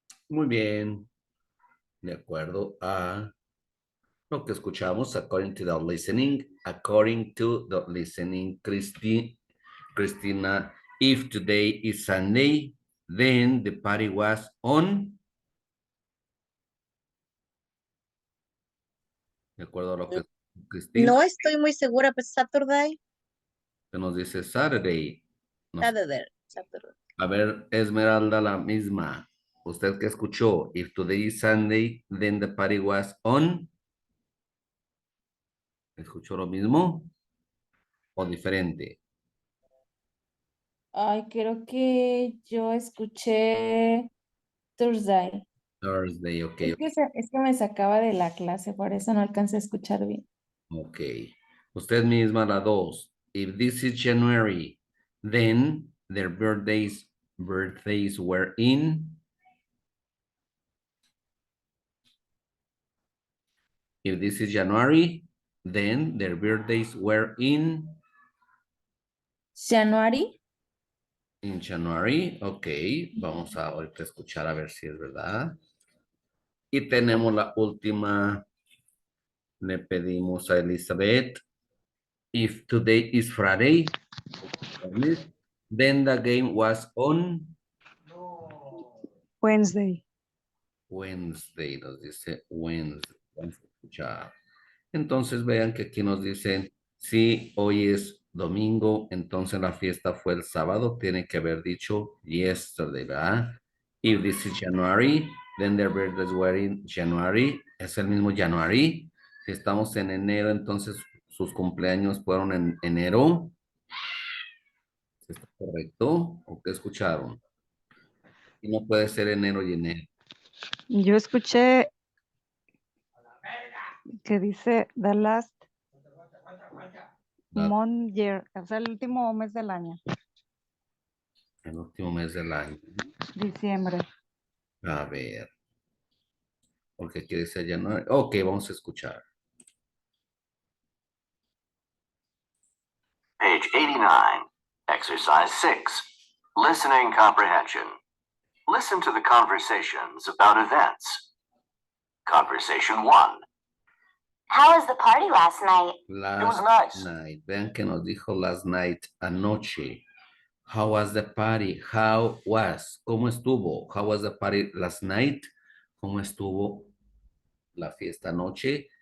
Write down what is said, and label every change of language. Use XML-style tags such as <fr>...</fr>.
<es>Muy bien. De acuerdo a lo que escuchamos,</es> <en>according to the listening. According to the listening, Cristina, if today is Sunday, then the party was on.</en> <es>De acuerdo a lo que Cristina, No estoy muy segura, pues Saturday. que nos dice Saturday. No sé.</es> <en>Saturday.</en> <es>A ver, Esmeralda, la misma. ¿Usted qué escuchó?</es> <en>If today is Sunday, then the party was on.</en> <es>¿Escuchó lo mismo? ¿O diferente? Ay, creo que yo escuché Thursday.</es> <en>Thursday, ok.</en> <es>Es que me sacaba de la clase, por eso no alcancé a escuchar bien. Ok. Usted misma, la 2.</es> <en>If this is January, then their birthdays were in. If this is January, then their birthdays were in. January. In January, ok.</en> <es>Vamos a ahorita escuchar a ver si es verdad. Y tenemos la última. Le pedimos a Elizabeth.</es> <en>If today is Friday, then the game was on Wednesday.</en> <es>Wednesday. Nos dice Wednesday. Vamos a escuchar. Entonces vean que aquí nos dicen, si hoy es domingo, entonces la fiesta fue el sábado. Tiene que haber dicho yesterday, ¿verdad?</es> <en>If this is January, then their birthdays were in January.</en> <es>Es el mismo January. Si estamos en enero, entonces sus cumpleaños fueron en enero. ¿Está correcto? ¿O qué escucharon? Y no puede ser enero y enero. Yo escuché que dice</es> <en>the last</en> <es>La-</es> <en>month year,</en> <es>o sea, el último mes del año, El último mes del año. diciembre. A ver. Porque aquí dice January. Ok, vamos a escuchar.</es> <en>Page 89, exercise 6, listening comprehension. Listen to the conversations about events. Conversation 1. How was the party last night? Last nice. night.</en> <es>Vean que nos dijo</es> <en>last night,</en> <es>anoche.</es> <en>How was the party? How was?</en> <es>¿Cómo estuvo?</es> <en>How was the party last night?</en> <es>¿Cómo estuvo la fiesta anoche?</es>